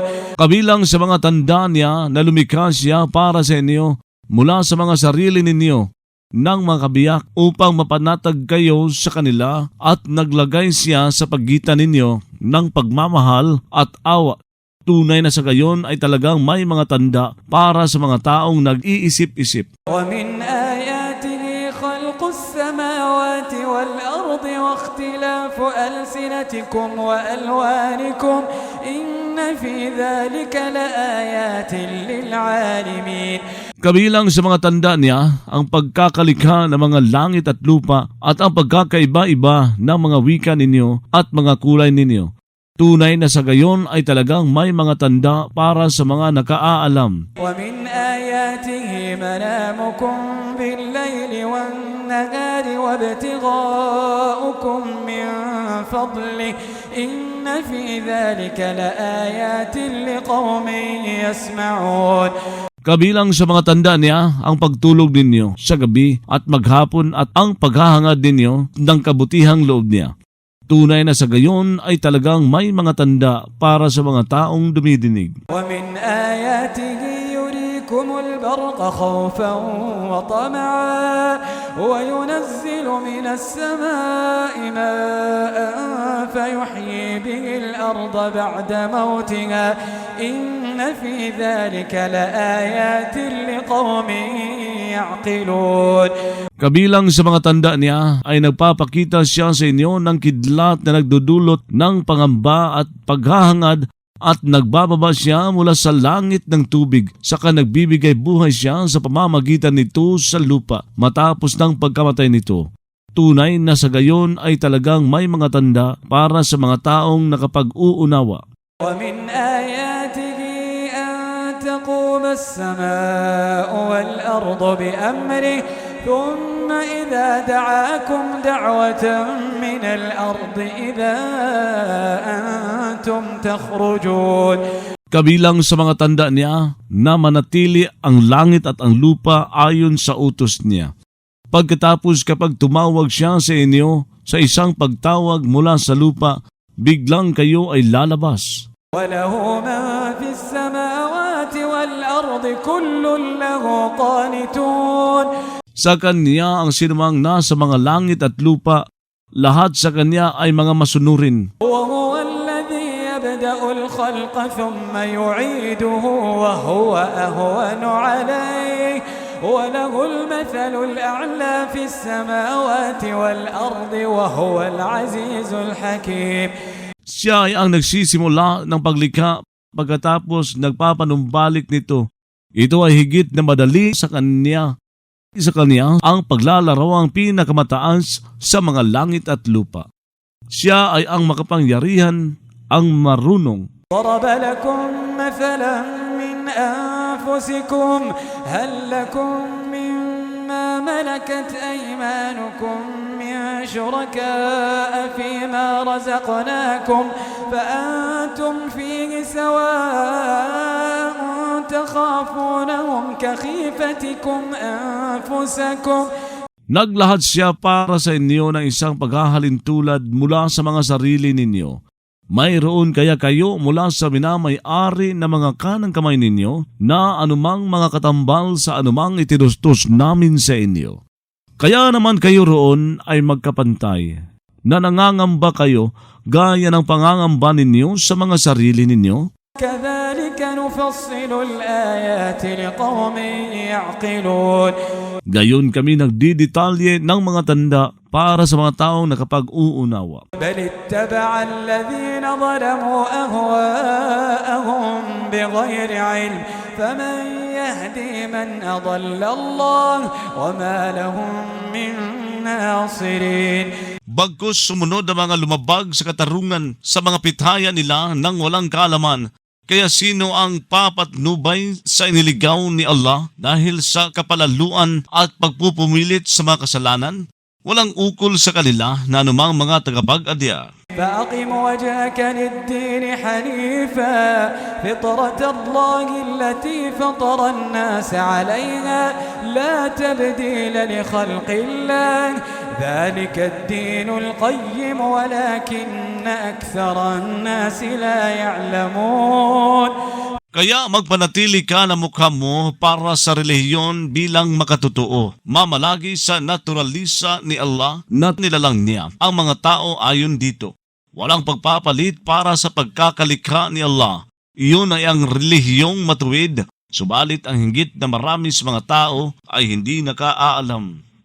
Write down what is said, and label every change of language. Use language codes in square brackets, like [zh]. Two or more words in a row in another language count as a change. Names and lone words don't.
[tl] Kabilang sa mga tanda niya na lumikha siya para sa inyo mula sa mga sarili ninyo ng mga kabiyak upang mapanatag kayo sa kanila, at naglagay siya sa pagitan ninyo ng pagmamahal at awa. Tunay na sa gayon ay talagang may mga tanda para sa mga taong nag-iisip-isip. [ar] ومن آياته خلق السماوات والأرض واختلاف ألسنتكم وألوانكم إن في ذلك لآيات للعالمين. [tl] Kabilang sa mga tanda niya ang pagkakalikha ng mga langit at lupa at ang pagkakaiba-iba ng mga wika ninyo at mga kulay ninyo. Tunay na sa gayon ay talagang may mga tanda para sa mga nakaalam. [ar] ومن آياته منامكم بالليل والنهار وابتغاؤكم من فضله إن في ذلك لآيات لقوم يسمعون. [tl] Kabilang sa mga tanda niya ang pagtulog ninyo sa gabi at maghapon at ang paghahangad ninyo ng kabutihang loob niya. Tunay na sa gayon ay talagang may mga tanda para sa mga taong dumidinig. [ar] ومن آياته يريكم البرق خوفا وطمعا وينزل من السماء ماء فيحيي به الأرض بعد موتها إن في ذلك لآيات لقوم يعقلون. [tl] Kabilang sa mga tanda niya ay nagpapakita siya sa inyo ng kidlat na nagdudulot ng pangamba at paghahangad, at nagbababa siya mula sa langit ng tubig, saka nagbibigay buhay siya sa pamamagitan nito sa lupa matapos ng pagkamatay nito. Tunay na sa gayon ay talagang may mga tanda para sa mga taong nakapag-uunawa. [ar] ومن آياته أن تقوم السماء والأرض بأمره ثم إذا دعاكم دعوة من الأرض إذا أنتم تخرجون. [tl] Kabilang sa mga tanda niya na manatili ang langit at ang lupa ayon sa utos niya. Pagkatapos kapag tumawag siya sa inyo sa isang pagtawag mula sa lupa, biglang kayo ay lalabas. [ar] وله من في السماوات والأرض كل له قانتون. [tl] Sa kanya ang sinumang nasa mga langit at lupa, lahat sa kanya ay mga masunurin. [ar] وهو الذي يبدأ الخلق ثم يعيده وهو أهون عليه وله المثل الأعلى في السماوات والأرض وهو العزيز الحكيم. [tl] Siya ay ang nagsisimula ng paglikha, pagkatapos nagpapanumbalik nito. Ito ay higit na madali sa kanya. Sa kanya ang paglalaraw ang pinakamataas sa mga langit at lupa. Siya ay ang makapangyarihan, ang marunong. [ar] ضرب لكم مثلا من أنفسكم هل لكم مما ملكت أيمانكم من شركاء فيما رزقناكم فأنتم فيه سواء تخافونهم كخيفتكم أنفسكم. [tl] Naglahad siya para sa inyo ng isang paghahalintulad mula sa mga sarili ninyo. Mayroon kaya kayo mula sa minamay-ari na mga kanang kamay ninyo na anumang mga katambal sa anumang itinustos namin sa inyo. Kaya naman kayo roon ay magkapantay, na nangangamba kayo gaya ng pangangamba ninyo sa mga sarili ninyo. [ar] كذلك نفصل الآيات لقوم يعقلون. [tl] Gayon kami nagdidetalye ng mga tanda para sa mga taong nakapag-uunawa. [ar] بل اتبع الذين ظلموا أهواءهم بغير علم فمن يهدي من أضل الله وما لهم من ناصرين. [tl] Bagkus sumunod ang mga lumabag sa katarungan sa mga pithayan nila ng walang kaalaman. Kaya sino ang papatnubay sa iniligaw ni Allah dahil sa kapalaluan at pagpupumilit sa mga kasalanan? Walang ukol sa kanila na anumang mga tagapag-adya. [ar] فأقم وجهك للدين حنيفا فطرة الله التي فطر الناس عليها لا تبديل لخلق الله ذلك الدين القيم ولكن أكثر الناس لا يعلمون. [tl] Kaya magpanatili ka na mukha mo para sa relihiyon bilang makatotoo. Mamalagi sa naturalisa ni Allah na nilalang niya ang mga tao ayon dito. Walang pagpapalit para sa pagkakalikha ni Allah. Iyon ay ang relihiyong matuwid, subalit ang hinggit na marami sa mga tao ay hindi nakaalam.